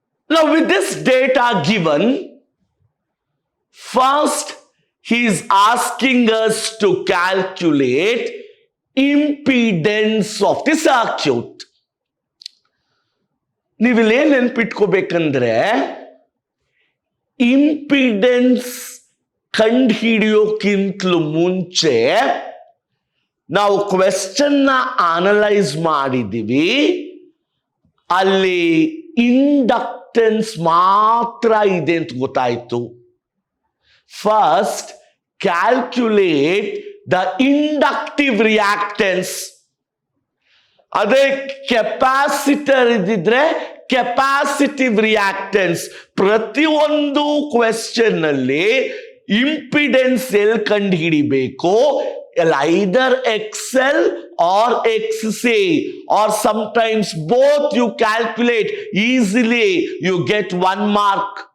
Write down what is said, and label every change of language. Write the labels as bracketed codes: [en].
[en] Now with this data given, first he is asking us to calculate impedance of the circuit. [kn] ನೀವಿಲ್ಲಿ ಏನು ನೆನ್ಪಿಟ್ಕೋಬೇಕಂದ್ರೆ impedance ಕಂಡು ಹಿಡಿಯೋಕ್ಕಿಂತಲೂ ಮುಂಚೆ ನಾವು ಕ್ವೆಶ್ಚನ್ನ analyse ಮಾಡಿದ್ದೀವಿ. ಅಲ್ಲಿ ಇಂಡಕ್ಟೆನ್ಸ್ ಮಾತ್ರ ಇದೆ ಅಂತ ಗೊತ್ತಾಯ್ತು. [en] First calculate the inductive reactance. [kn] ಅದೇ ಕೆಪಾಸಿಟರ್ ಇದ್ದಿದ್ರೆ ಕೆಪಾಸಿಟಿವ್ ರಿಯಾಕ್ಟೆನ್ಸ್. ಪ್ರತಿಯೊಂದು ಕ್ವೆಶ್ಚನ್ ಅಲ್ಲಿ ಇಂಪಿಡೆನ್ಸ್ ಎಲ್ಲಿ ಕಂಡು ಹಿಡಿಬೇಕು, [en] either XL or XC or sometimes both you calculate easily, you get 1 mark.